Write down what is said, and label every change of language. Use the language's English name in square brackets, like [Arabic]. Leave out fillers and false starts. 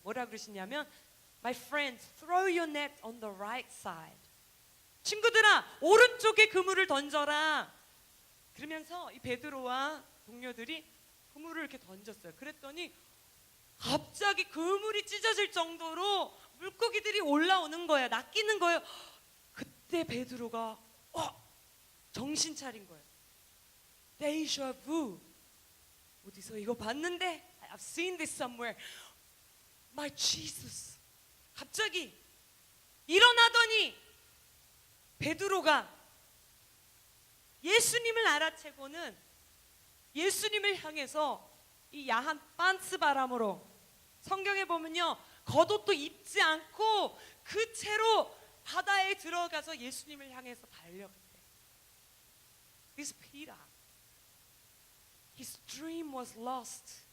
[Korean] 뭐라 그러시냐면 [English] My friends, throw your net on the right side. [Korean] 친구들아, 오른쪽에 그물을 던져라. 그러면서 이 베드로와 동료들이 그물을 이렇게 던졌어요. 그랬더니 갑자기 그물이 찢어질 정도로 물고기들이 올라오는 거예요. 낚이는 거예요. 그때 베드로가 정신 차린 거예요. 데이샤 vu. 어디서 이거 봤는데? [English] I've seen this somewhere. My Jesus. [Korean] 갑자기 일어나더니 베드로가 예수님을 알아채고는 예수님을 향해서 이 야한 빤스 바람으로, 성경에 보면요, 겉옷도 입지 않고 그 채로 바다에 들어가서 예수님을 향해서 달려갔대요. [English] This Peter, his dream was lost.